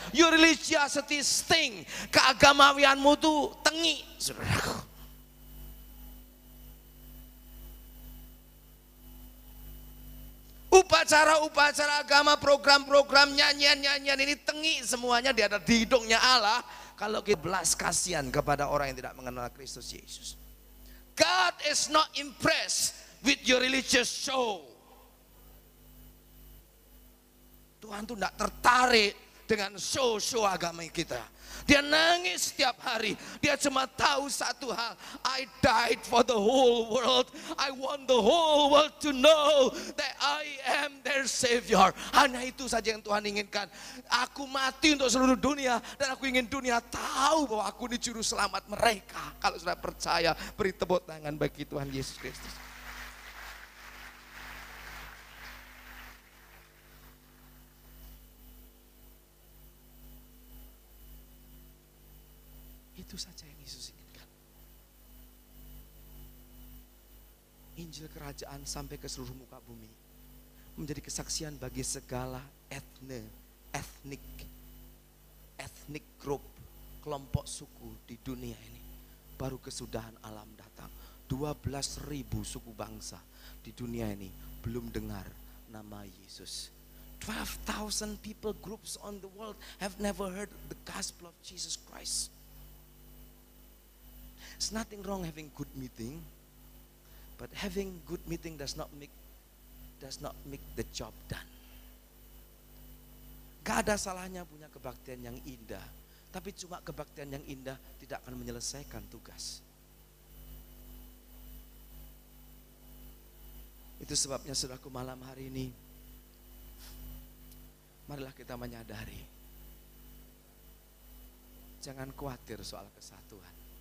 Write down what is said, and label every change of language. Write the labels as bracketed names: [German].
[English] Your religiosity stink. [Indonesian] Keagamawianmu tuh tengi, saudaraku. Upacara agama, program-program, nyanyian-nyanyian ini tengi semuanya, dia ada di hidungnya Allah. Kalau kita belas kasihan kepada orang yang tidak mengenal Kristus Yesus. [English] God is not impressed with your religious show. [Indonesian] Tuhan tuh tidak tertarik dengan show agama kita. Dia nangis setiap hari. Dia cuma tahu satu hal, [English] I died for the whole world. I want the whole world to know that I am their Savior. [Indonesian] Hanya itu saja yang Tuhan inginkan. Aku mati untuk seluruh dunia, dan aku ingin dunia tahu bahwa aku ini juru selamat mereka. Kalau sudah percaya, beri tepuk tangan bagi Tuhan Yesus Kristus. Itu saja yang Yesus inginkan. Injil kerajaan sampai ke seluruh muka bumi, menjadi kesaksian bagi segala ethnic group, kelompok suku di dunia ini. Baru kesudahan alam datang. 12.000 suku bangsa di dunia ini belum dengar nama Yesus. [English] 12,000 people groups on the world have never heard the gospel of Jesus Christ. It's nothing wrong having good meeting, but having good meeting does not make the job done. [Indonesian] Gak ada salahnya punya kebaktian yang indah, tapi cuma kebaktian yang indah tidak akan menyelesaikan tugas. Itu sebabnya saudaraku, malam hari ini, marilah kita menyadari, jangan khawatir soal kesatuan.